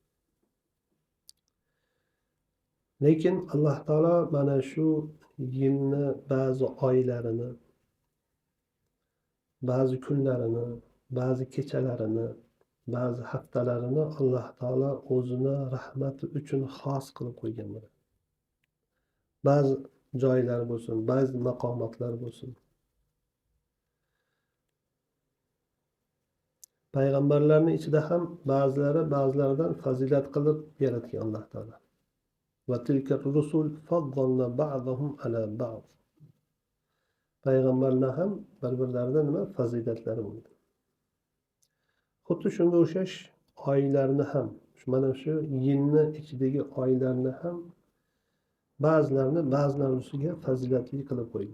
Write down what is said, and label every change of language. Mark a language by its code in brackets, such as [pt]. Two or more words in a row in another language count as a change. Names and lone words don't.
[uz] Lekin Alloh taolo mana shu yilni ba'zi oylarini, ba'zi kunlarini, ba'zi kechalarini, ba'zi haftalarini Alloh taolo o'zini rahmati uchun xos qilib qo'ygan bo'ladi. Ba'zi joylar bo'lsin, ba'zi maqomotlar bo'lsin. Payg'ambarlarning ichida ham ba'zilaridan fazilat qilib yaratgan Alloh taolo. [ar] وتلك الرسل فضلنا بعضهم على بعض. [uz] Payg'ambarlar ham bir-birlaridan nima fazilatlari bo'ldi. Xuddi shunga o'xshash oylarni ham, mana shu yilni ichidagi oylarni ham ba'zilarini ustiga fazilatli qilib qo'ygan.